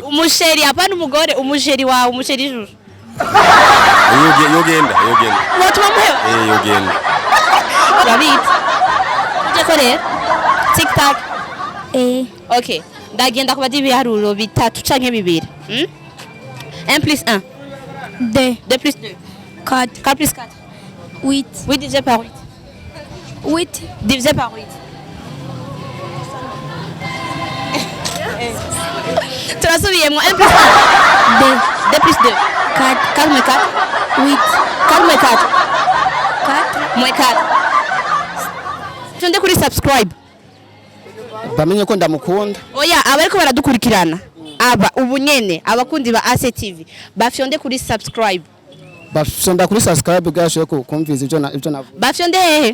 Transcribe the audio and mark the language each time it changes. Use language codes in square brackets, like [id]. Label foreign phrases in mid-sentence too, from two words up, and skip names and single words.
[rn] Umusheri apana umugore, umusheri wawe, umusheri ijuru. Yogenda. Wotuma muheba? Yogenda. Urabitse? Uje korera? TikTok? Okay. Ndagenda kubaza ibiharuro bitatu canke bibiri. [fr] 1 plus 1. 2. 2 plus 2. 4. 4 plus 4. 8. 8 divisé par 8. 8. Divisé par 8. Turasubiyemo 1 plus 1. 2. 2 plus 2. 4. 4 moins 4. 8. 4 moins 4. 4. Moins 4. [rn] Tunde kuri subscribe. Bamenye ko ndamukunda. Oya, abariko baradukurikirana. Aba ubunyene abakundi ba ACTV bafyonde kuri subscribe. Bafyonda kuri subscribe gashoye ko kumviza ibyo navuga. Bafyonde hehe?